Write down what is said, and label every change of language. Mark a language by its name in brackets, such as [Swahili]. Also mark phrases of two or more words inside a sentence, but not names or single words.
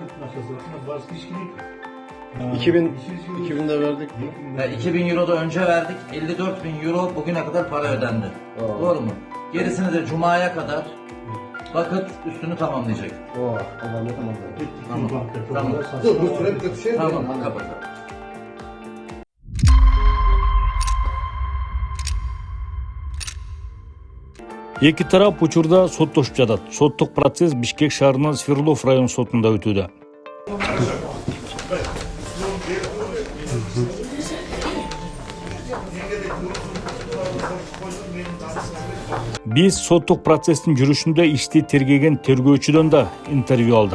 [Turkish] 2000 de verdik. 2000 euro da önce verdik. 54 bin euro bugüne kadar para ödendi. Doğru mu? Gerisini de Cuma'ya kadar Vakıt üstünü tamamlayacak. Allah ne tamam. Tamam. Dur bu sürekli şey. Tamam, kapat. [Kyrgyz] Эки тарап учурда соттошуп жатат. Соттук процесс Бишкек шаарынын Свердлов район сотунда өтүүдө. Биз соттук процесстин жүрүшүндө ишти тергеген тергөөчүдөн да интервью алдык.